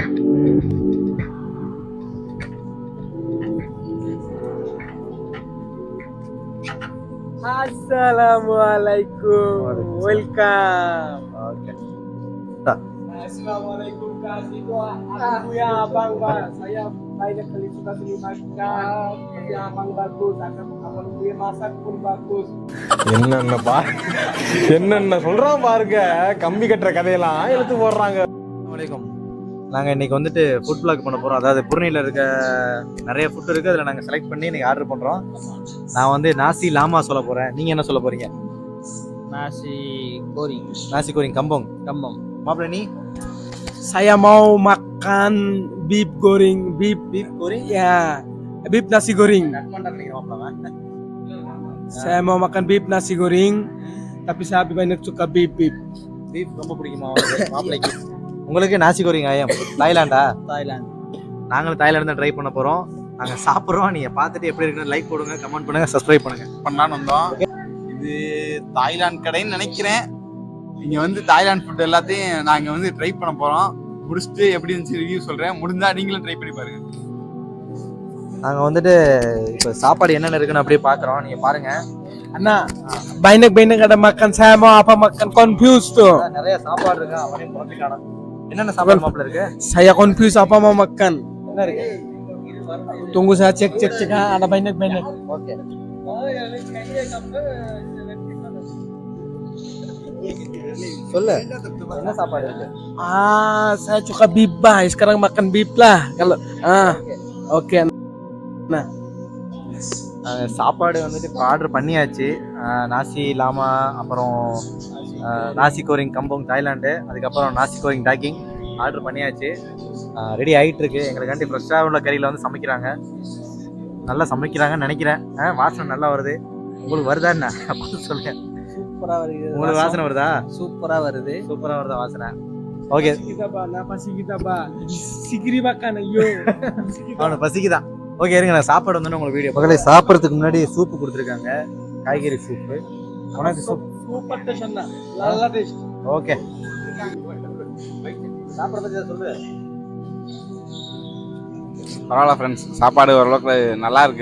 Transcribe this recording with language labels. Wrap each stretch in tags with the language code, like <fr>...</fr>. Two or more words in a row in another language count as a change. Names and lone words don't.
<ms>Assalamualaikum.</ms> <en>Welcome. Okay.</en> <ms>Assalamualaikum kasih doa. Aku ya abang bang. Saya banyak kali sudah beli makan. Tapi abang bagus. Abang punya masak pun bagus.</ms> <ta>என்னென்ன சொல்றான் பாருங்க. கம்பி கட்டுற கதையெல்லாம் எழுத்து போடுறாங்க. வணக்கம். நாங்கள் இன்றைக்கி வந்துட்டு</ta> <en>food vlog</en> <ta>பண்ண போகிறோம். அதாவது புர்னியில் இருக்க நிறைய ஃபுட் இருக்குது, அதில் நாங்கள் செலக்ட் பண்ணி இன்றைக்கி ஆர்டர் பண்ணுறோம். நான் வந்து நாசி லாமா சொல்ல போகிறேன். நீங்கள் என்ன சொல்ல போகிறீங்க?</ta> <ms>Nasi goreng</ms> <ta>நாசி கோரிங் கம்போங்.</ta> <ms>kambing.</ms> <ta>மாப்பிள்ள நீ?</ta> <ms>Saya mau makan beef goreng, beef</ms> <ta>கோரிங்</ta> <ms>ya, beef nasi goreng.</ms> <ta>கட் பண்ணுறேன் மாப்பிள்ள.</ta> <ms>Saya mau makan beef nasi goreng, tapi saya lebih banyak suka beef.</ms> <ta>பீஃப் ரொம்ப பிடிக்குமா மாப்பிள்ளைக்கு? உங்களுக்கு நாசி கோரிங் ஆயம் தாய்லாண்டா? Thailand. நாங்களும் தாய்லாந்து தான் ட்ரை பண்ண போகிறோம். நாங்கள் சாப்பிட்றோம். நீங்கள் பார்த்துட்டு எப்படி இருக்குன்னு லைக் போடுங்க, கமெண்ட் பண்ணுங்கள், சப்ஸ்கிரைப் பண்ணுங்கள். பண்ணலான்னு வந்தோம். இது தாய்லாந்து கடைன்னு நினைக்கிறேன். இங்க வந்து தாய்லாந்து ஃபுட் எல்லாத்தையும் நாங்க வந்து ட்ரை பண்ண போறோம். முடிச்சுட்டு எப்படி இருந்துச்சு ரிவ்யூ சொல்றேன். முடிஞ்சா நீங்களும் ட்ரை பண்ணி பாருங்க. நாங்கள் வந்துட்டு இப்போ சாப்பாடு என்னென்ன இருக்குன்னு அப்படியே பார்க்குறோம். நீங்கள் பாருங்கள்.</ta> <ms>Anak, banyak ada makan. Saya mau apa makan, confused tuh.</ms> <ta>நிறைய சாப்பாடு இருக்கு. அவனையும் குழப்பிக்கான என்னென்ன சாப்பாடு மாப்பிள்ள இருக்கு?</ta> <ms>Saya confused apa mau makan.</ms> <ta>என்ன இருக்கு?</ta> <ms>Tunggu saya cek. Ada banyak.</ms> <ta>ஓகே. சொல்லு, என்ன சாப்பாடு இருக்கு?</ta> <ms>Saya suka beef bah. Sekarang makan beef lah. Kalau oke. Nah,</ms> <ta>சாப்பாடு வந்துட்டு இப்போ ஆர்டர் பண்ணியாச்சு. நாசி லாமா, அப்புறம் நாசி கோரிங் கம்போங் தாய்லாண்டு, அதுக்கப்புறம் நாசி கோரிங் டாக்கிங் ஆர்டர் பண்ணியாச்சு. ரெடி ஆகிட்டு இருக்கு. எங்களுக்காண்டி ஃப்ரெஷ்ஷாக உள்ள கறியில் வந்து சமைக்கிறாங்க. நல்லா சமைக்கிறாங்கன்னு நினைக்கிறேன். வாசனை நல்லா வருது. உங்களுக்கு வருதா என்ன சொல்லுங்க. சூப்பரா வருது. உங்களுக்கு வாசனை வருதா? சூப்பரா வருது. சூப்பராக வருதா வாசனை? ஓகே.</ta> <ms>kita bah, nafas kita bah. Sikiri makan ayo.</ms> <ta>அவனுக்கு பசிக்குதான். ஓகே, இருங்க, நான் சாப்பாடு வந்து உங்களுக்கு வீடியோ பக்கத்துல. சாப்பிட்றதுக்கு முன்னாடி சூப்பு கொடுத்துருக்காங்க, காய்கறி சூப்பு. உனக்கு சூப்</ta> <en>Super taste</en> <ta>அண்ணா. நல்ல taste. ஓகே. சாப்பாடு பத்தி சொல்லு. பரவாயில்ல ஃப்ரெண்ட்ஸ், சாப்பாடு ஓரளவுக்கு நல்லா இருக்கு.</ta>